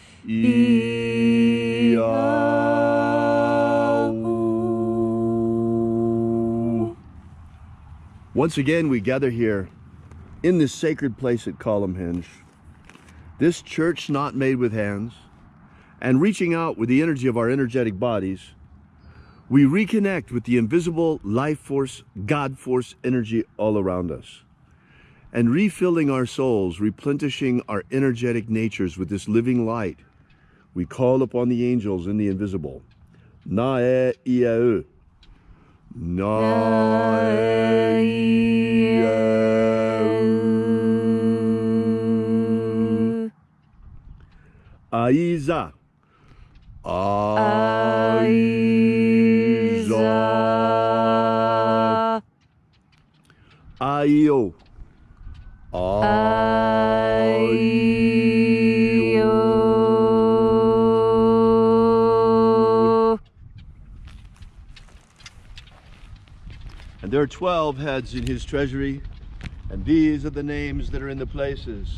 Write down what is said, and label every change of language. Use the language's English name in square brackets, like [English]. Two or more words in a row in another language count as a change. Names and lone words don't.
[English] Once again, we gather here in this sacred place at Column Hinge, this church not made with hands, and reaching out with the energy of our energetic bodies, we reconnect with the invisible life force, God force energy all around us. And refilling our souls, replenishing our energetic natures with this living light, we call upon the angels in the invisible. Na-e-ia-u. Na-e-ia-u. Aiza. Aiza. Aio. And there are 12 heads in his treasury, and these are the names that are in the places.